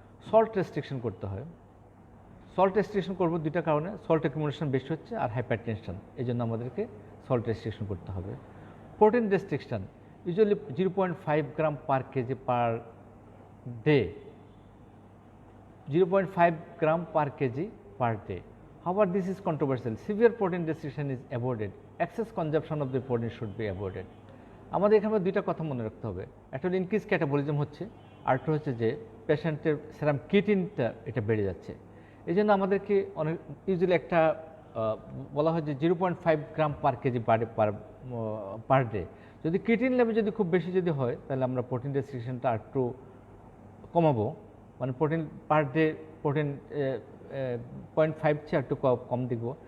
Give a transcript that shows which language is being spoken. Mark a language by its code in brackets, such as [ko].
[bn] Salt restriction করতে হয়। Salt restriction করবো দুইটা কারণে, সল্ট অ্যাকুমুলেশন বেশি হচ্ছে আর হাইপারটেনশন, এই জন্য আমাদেরকে সল্ট রেস্ট্রিকশন করতে হবে। [en] Protein restriction usually 0.5 gram per kg per day, 0.5 gram per kg per day. However, this is controversial. Severe protein restriction is avoided. Excess consumption of the protein should be avoided. [bn] আমাদের এখানে দুইটা কথা মনে রাখতে হবে, একটা হলো ইনক্রিজ ক্যাটাবলিজম হচ্ছে, আর একটা হচ্ছে যে পেশেন্টের সেরাম কিটিনটা এটা বেড়ে যাচ্ছে। এই জন্য আমাদেরকে অনেক ইউজুয়ালি একটা বলা হয় যে 0.5 গ্রাম পার কেজি পার ডে। যদি কিটিন লেভেল যদি খুব বেশি যদি হয় তাহলে আমরা প্রোটিন রেস্ট্রিকশনটা আর একটু কমাবো, মানে প্রোটিন পার ডে প্রোটিন 0.5 চেয়ে একটু কম দিব।